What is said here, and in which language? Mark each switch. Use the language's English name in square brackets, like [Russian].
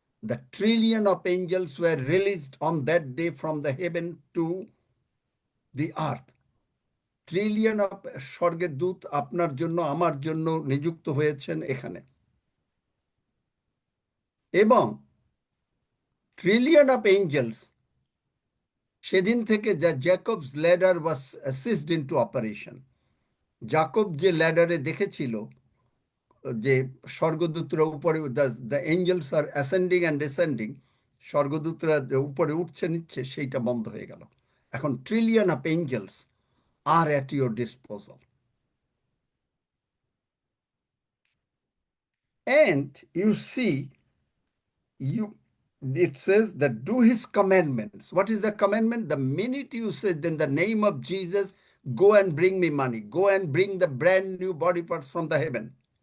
[English] The trillion of angels were released on that day from the heaven to the earth. [Bangla] Trillion of স্বর্গের দূত আপনার জন্য, আমার জন্য নিযুক্ত হয়েছেন এখানে. [English] এবং trillion of angels [Bangla] সেদিন থেকে [English] Jacob's ladder was seized into operation. [Bangla] জাকব যে ল্যাডারে দেখেছিল যে স্বর্গদূতরা উপরে, [English] the angels are ascending and descending, [Bangla] স্বর্গদূতরা উপরে উঠছে নিচ্ছে, সেইটা বন্ধ হয়ে গেল. [English] এখন trillion of angels are at your disposal. And you see, it says that do his commandments. What is the commandment? The minute you said in the name of Jesus, go and bring me money, go and bring the brand new body parts from the heaven.